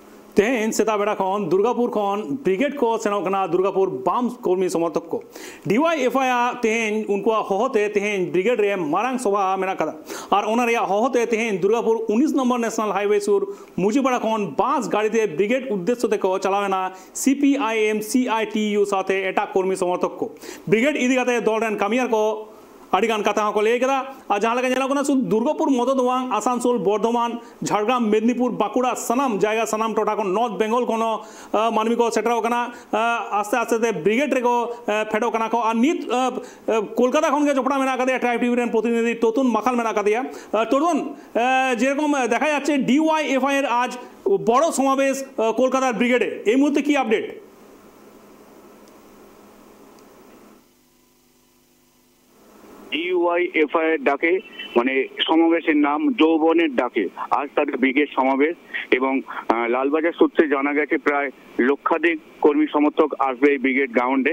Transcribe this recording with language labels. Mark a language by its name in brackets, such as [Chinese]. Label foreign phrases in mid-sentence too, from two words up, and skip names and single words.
[Santali] तेहन सेता बेड़ा खन दुर्गापुर खन ब्रिगेड को सेनोकना दुर्गापुर बाम कर्मी समर्थक को DYFI तेहन उनको होते तेहन ब्रिगेड रे मारांग सभा मेना कदा और ओना रे होते तेहन दुर्गापुर 19 नंबर [English] National Highway [Santali] सुर मुजीबड़ा खन बास गाड़ी ते ब्रिगेड उद्देश्य ते को चलावेना CPIM CITU साथे एटा कर्मी समर्थक को ब्रिगेड इदी काते दौड़न कामियार को आड़ीगान कथा को ले कदा आ जहां लगा जेना शुद्ध दुर्गापुर मददवांग आसानसोल बर्धमान झाड़ग्राम मेदिनीपुर बाकुड़ा सनाम जायगा सनाम टोटा को [English] North Bengal [Santali] को मानवी को सेटर होकना आस्ते आस्ते ते ब्रिगेड रे को फेडो कना को आ नित कोलकाता खन के चोपड़ा मेना कदिया ट्राइब टीवी प्रतिनिधि तोतुन माखाल मेना कदिया तोतुन जेरकम [Bangla] দেখা যাচ্ছে DYFI এর আজ বড় সমাবেশ কলকাতার ব্রিগেডে এই মুহূর্তে কি আপডেট DYFI ডাকে মানে সমাবেশের নাম যৌবনের ডাকে আজ তাদের ব্রিগেড সমাবেশ এবং লালবাজার সূত্রে জানা গেছে প্রায় লক্ষাধিক কর্মী সমর্থক আসবে এই ব্রিগেড গ্রাউন্ডে।